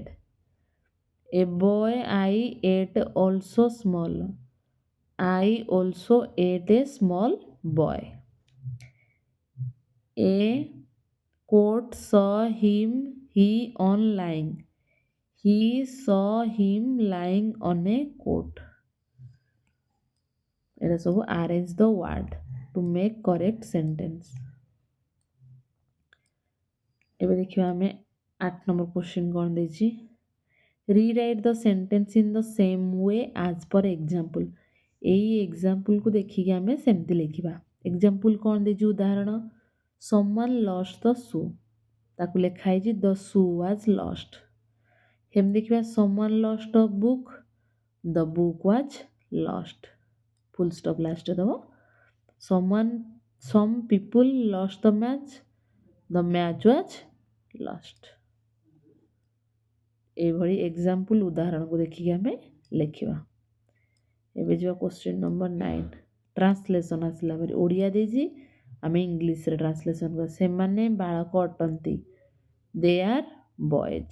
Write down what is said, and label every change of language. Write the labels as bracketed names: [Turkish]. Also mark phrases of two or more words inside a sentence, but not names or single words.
[English] A boy I ate also small, I also ate a small boy। A coat saw him he on lying, he saw him lying on a coat। [Odia] ଏଟା ସବୁ [English] arrange the word to make correct sentence। [Odia] ଏବେ ଦେଖିବା ଆମେ 8 number question କ'ଣ ଦେଇଛି। [English] Rewrite the sentence in the same way as per example। [Odia] ଏଇ ଏକ୍ଜାମ୍ପଲକୁ ଦେଖିକି ଆମେ ସେମିତି ଲେଖିବା। ଏକ୍ଜାମ୍ପଲ କ'ଣ ଦେଇଛି? ଉଦାହରଣ, [English] someone lost the shoe, [Odia] ତାକୁ ଲେଖା ହେଇଛି [English] the shoe was lost। [Odia] ସେମିତି ଦେଖିବା [English] someone lost a book, the book was lost। full stop [Odia] ଲାଷ୍ଟରେ ଦେବ। [English] some people lost the match, the match was lost। [Odia] ଏଇଭଳି ଏକ୍ଜାମ୍ପଲ ଉଦାହରଣକୁ ଦେଖିକି ଆମେ ଲେଖିବା। ଏବେ ଯିବା [English] question number [Odia] 9। ଟ୍ରାନ୍ସଲେସନ୍ ଆସିଲା ପରେ ଓଡ଼ିଆ ଦେଇଛି, ଆମେ ଇଂଲିଶରେ ଟ୍ରାନ୍ସଲେସନ୍ କରିବା। ସେମାନେ ବାଳକ ଅଟନ୍ତି, [English] they are boys.